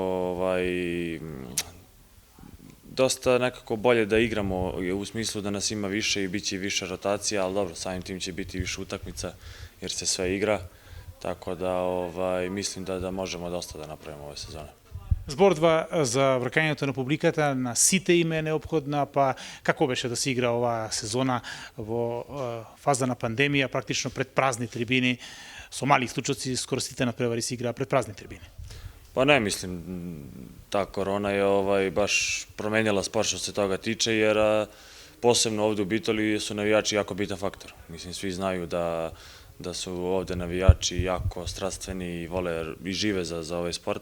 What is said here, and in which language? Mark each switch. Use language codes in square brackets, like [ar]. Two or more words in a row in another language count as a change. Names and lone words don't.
[sr] dosta nekako bolje da igramo u smislu da nas ima više i bit će više rotacija, ali dobro, samim tim će biti više utakmica jer se sve igra, tako da mislim da možemo dosta da napravimo ove sezone. [mk] Збордва за вракањето на публиката на сите им е неопходна, па како беше да се игра оваа сезона во фаза на пандемија, практично пред празни трибини, со мали исклучоци, скоро сите надпревари се играа пред празни трибини? [sr] Pa ne, mislim, ta korona je baš promenjala sport što se toga tiče, jer posebno ovde u Bitoli su navijači jako bitan faktor. Mislim, svi znaju da su ovde navijači jako strastveni i vole i žive za ovaj sport.